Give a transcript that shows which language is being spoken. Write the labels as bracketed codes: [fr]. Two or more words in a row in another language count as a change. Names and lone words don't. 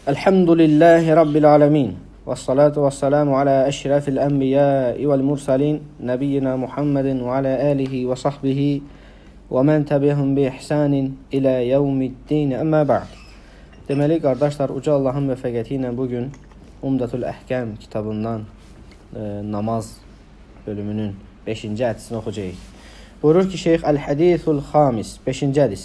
[ar] الحمد لله رب العالمين. والصلاة والسلام على أشرف الأنبياء والمرسلين. نبينا محمد وعلى آله وصحبه ومن تبعهم بإحسان إلى يوم الدين. أما بعد. [az] Deməli, qardaşlar, Uca Allahın müvəffəqiyyəti ilə bugün Umdatul Əhkəm kitabından namaz bölümünün 5-ci hədisini oxuyacağıq. Buyurur ki, Şeyx [ar] الحديث الخامس, [az] 5-ci hədis.